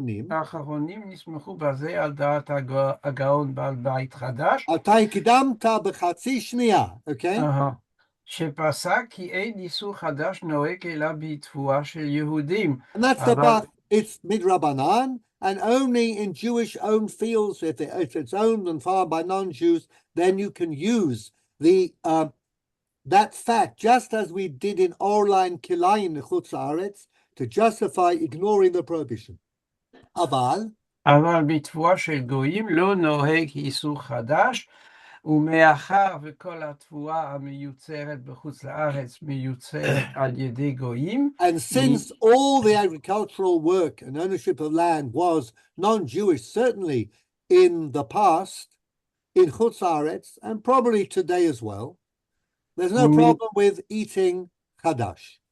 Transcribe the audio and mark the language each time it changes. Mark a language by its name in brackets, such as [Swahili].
[Hebrew] האחרונים נסמכו בזה על דעת הגאון בעל בית חדש. אתה הקדמת בחצי שנייה, אוקיי? שפסק כי אין איסור חדש נוהג אלא בתבואה של יהודים. [English] And that's the Bach. It's midrabanan, and only in Jewish-owned fields, if it's owned and farmed by non-Jews, then you can use the that fact, just as we did in Orlain Kilayin Chutz Haaretz, to justify ignoring the prohibition. [Hebrew] אבל בתבואה של גויים לא נוהג איסור חדש, ומאחר וכל התבואה המיוצרת בחוץ לארץ מיוצרת על ידי גויים. [English] And since all the agricultural work and ownership of land was non-Jewish, certainly in the past, in Chutz Haaretz, and probably today as well, there's no problem with eating Chadash.